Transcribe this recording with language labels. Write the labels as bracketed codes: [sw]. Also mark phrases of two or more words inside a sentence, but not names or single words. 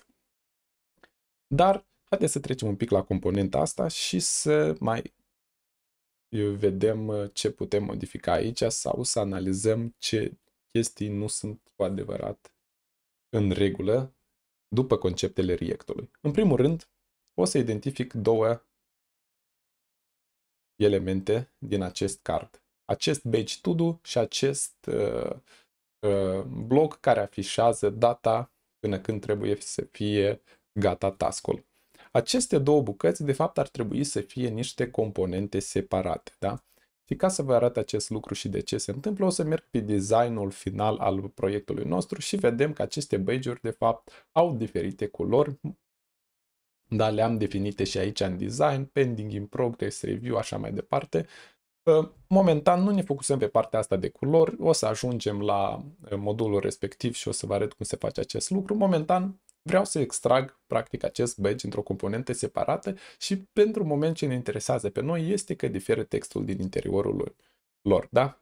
[ro] Dar haideți să trecem un pic la componenta asta și să mai vedem ce putem modifica aici sau să analizăm ce chestii nu sunt cu adevărat în regulă după conceptele React-ului. În primul rând, o să identific două elemente din acest card. Acest badge [en] to do [ro] și acest bloc care afișează data până când trebuie să fie gata task-ul. Aceste două bucăți, de fapt, ar trebui să fie niște componente separate, da? Și ca să vă arăt acest lucru și de ce se întâmplă, o să merg pe designul final al proiectului nostru și vedem că aceste badge-uri, de fapt, au diferite culori, dar le-am definite și aici în design, [en] pending, in progress, review, [ro] așa mai departe. Momentan nu ne focusăm pe partea asta de culori, o să ajungem la modulul respectiv și o să vă arăt cum se face acest lucru. Momentan vreau să extrag practic acest badge într-o componentă separată și pentru moment ce ne interesează pe noi este că diferă textul din interiorul lor, da?